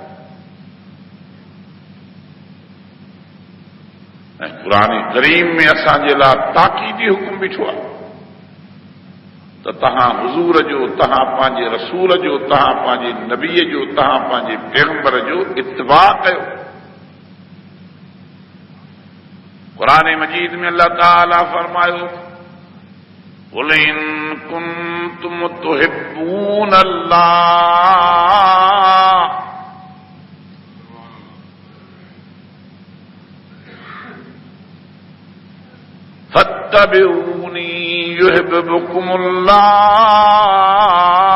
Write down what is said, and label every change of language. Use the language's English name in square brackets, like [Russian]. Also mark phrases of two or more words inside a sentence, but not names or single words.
[Sindhi] ऐं क़ुरान करीम में असांजे लाइ ताक़ीदी हुकुम बीठो आहे त तव्हां हुज़ूर जो, तव्हां पंहिंजे रसूल जो, तव्हां पंहिंजे नबीअ जो, तव्हां पंहिंजे पैगंबर जो इत्तिबा कयो। क़ुरान मजीद में अल्लाह ताला फरमायो, [Arabic] قل إن كنتم تحبون الله فاتبعوني يحببكم الله الله.